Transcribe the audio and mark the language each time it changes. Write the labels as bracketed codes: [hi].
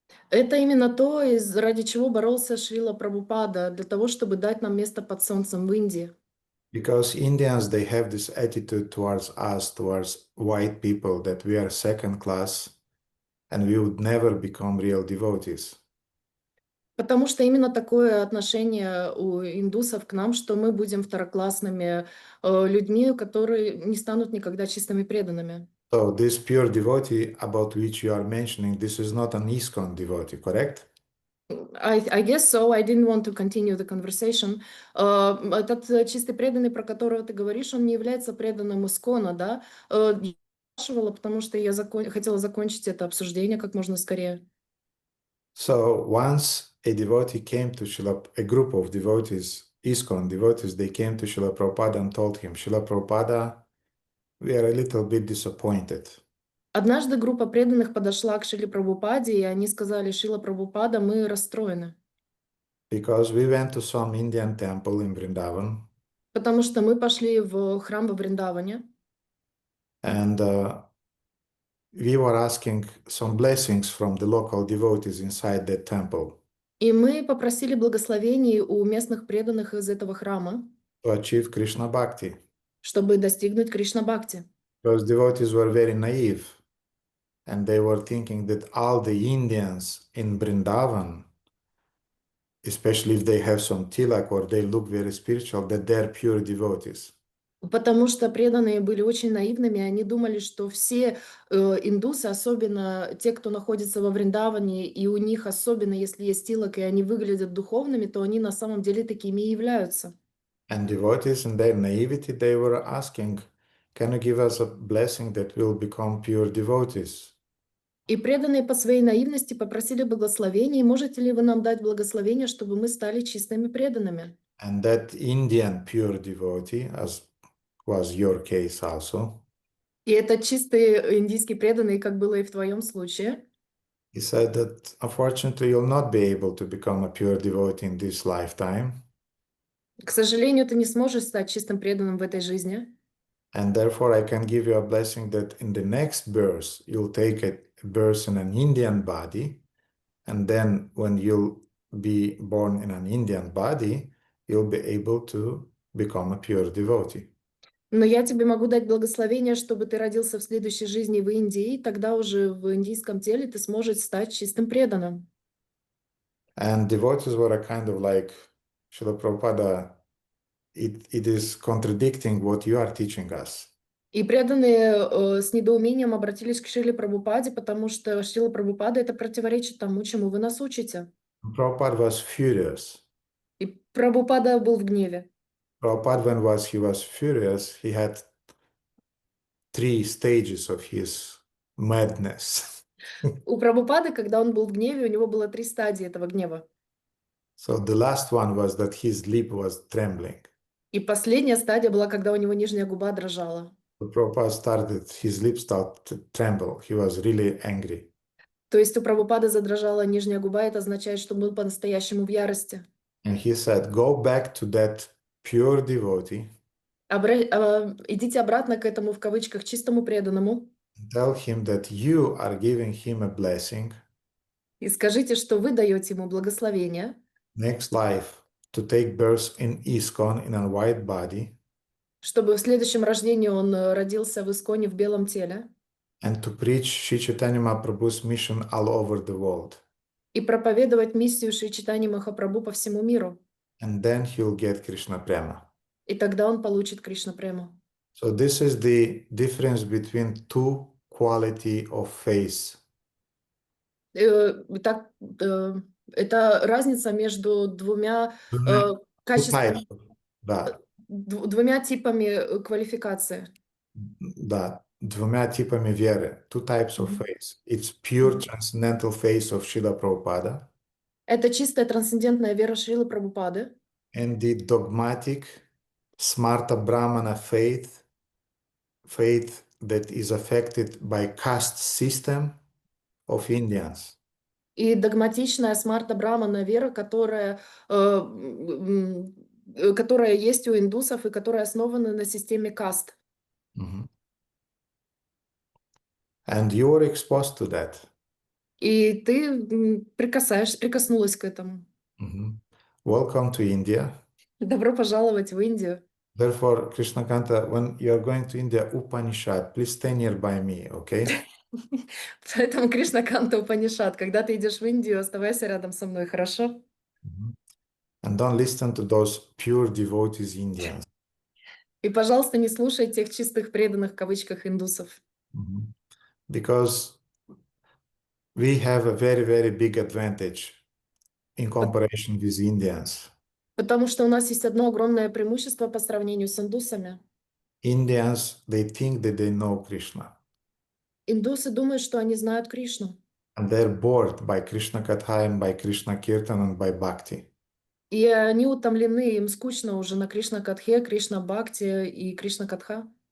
[ru] Это именно то, ради чего боролся Шрила Прабхупада, для того, чтобы дать нам место под солнцем в Индии. [en] Because Indians, they have this attitude towards us, towards white people, that we are second class and we would never become real devotees. [ru] Потому что именно такое отношение у индусов к нам, что мы будем второклассными людьми, которые не станут никогда чистыми преданными. [en] So this pure devotee about which you are mentioning, this is not an ISKCON devotee, correct? I guess so. I didn't want to continue the conversation. [ru] Этот чистый преданный, про которого ты говоришь, он не является преданным Искона, да? Я спрашивала, потому что я хотела закончить это обсуждение как можно скорее. [en] So once a devotee came to a group of devotees, ISKCON devotees, they came to Srila Prabhupada and told him, Srila Prabhupada, we are a little bit disappointed. [ru] Однажды группа преданных подошла к Шриле Прабхупаде, и они сказали: Шрила Прабхупада, мы расстроены. [en] Because we went to some Indian temple in Vrindavan. [ru] Потому что мы пошли в храм во Вриндаване. [en] And we were asking some blessings from the local devotees inside that temple. [ru] И мы попросили благословений у местных преданных из этого храма, [en] To achieve Krishna Bhakti. [ru] чтобы достигнуть Кришна-бхакти. [en] Those devotees were very naive. And they were thinking that all the Indians in Vrindavan, especially if they have some tilak or they look very spiritual, that they're pure devotees. [ru] Потому что преданные были очень наивными, они думали, что все индусы, особенно те, кто находится во Вриндаване, и у них, особенно если есть тилак, и они выглядят духовными, то они на самом деле такими и являются. [en] And devotees in their naivety, they were asking, can you give us a blessing that we'll become pure devotees? [ru] И преданные по своей наивности попросили благословения, можете ли вы нам дать благословение, чтобы мы стали чистыми преданными? [en] And that Indian pure devotee, as was your case also, [ru] И это чистый индийский преданный, как было и в твоем случае. [en] he said that unfortunately you'll not be able to become a pure devotee in this lifetime. [ru] К сожалению, ты не сможешь стать чистым преданным в этой жизни. [en] And therefore I can give you a blessing that in the next birth, you'll take a birth in an Indian body. And then when you'll be born in an Indian body, you'll be able to become a pure devotee. [ru] Но я тебе могу дать благословение, чтобы ты родился в следующей жизни в Индии, и тогда уже в индийском теле ты сможешь стать чистым преданным. [en] And devotees were a kind of like, Srila Prabhupada, it is contradicting what you are teaching us. [ru] И преданные с недоумением обратились к Шриле Прабхупаде, потому что Шрила Прабхупада это противоречит тому, чему вы нас учите. [en] Prabhupada was furious. [ru] И Прабхупада был в гневе. [en] Prabhupada, when he was furious, he had 3 stages of his madness. [ru] У Прабхупады, когда он был в гневе, у него было 3 стадии этого гнева. [en] So the last one was that his lip was trembling. [ru] И последняя стадия была, когда у него нижняя губа дрожала. [en] So Prabhupada his lips started to tremble. He was really angry. [ru] То есть у Прабхупады задрожала нижняя губа, это означает, что он был по-настоящему в ярости. [en] And he said, go back to that pure devotee. [ru] Идите обратно к этому, в кавычках, чистому преданному. [en] Tell him that you are giving him a blessing. [ru] И скажите, что вы даете ему благословение [en] next life to take birth in ISKCON in a white body [ru] чтобы в следующем рождении он родился в Исконе в белом теле [en] and to preach Sri Chaitanya Mahaprabhu's mission all over the world. [ru] и проповедовать миссию Шри Чайтаньи Махапрабху по всему миру. [en] And then he'll get Krishna Prema. [ru] И тогда он получит Кришна Прему. [en] So this is the difference between two quality of faith. [ru] Итак, это разница между двумя [en] Two [ru] качествами, [en] types. [ru] Да, двумя типами квалификации. да, двумя типами веры. [en] Two types of faith. It's pure transcendental faith of Srila Prabhupada [ru] Это чистая трансцендентная вера Шрилы Прабхупады [en] and the dogmatic Smarta Brahmana faith that is affected by caste system of Indians. [ru] и догматичная Смарта Брамана вера, которая есть у индусов и которая основана на системе каст. Mhm. [en] And you are exposed to that. [ru] И ты прикоснулась к этому. [en] Mhm. Welcome to India. [ru] Добро пожаловать в Индию. [en] Therefore, Krishnakanta, when you are going to India, Upanishad, please stay nearby me, okay? [ru] Поэтому Кришна Канта Упанишад, когда ты идешь в Индию, оставайся рядом со мной, хорошо? [en] And don't listen to those pure devotees Indians. [ru] И, пожалуйста, не слушай тех чистых преданных в кавычках индусов. [en] Because we have a very, very big advantage in comparison with Indians. [ru] Потому что у нас есть одно огромное преимущество по сравнению с индусами. [en] Indians, they think that they know Krishna. [ru] Индусы думают, что они знают Кришну. [en] And they're bored by Krishna Katha and by Krishna Kirtan and by Bhakti. [ru] И они утомлены, им скучно уже на Кришна Катхе, Кришна Бхакти и Кришна Катха.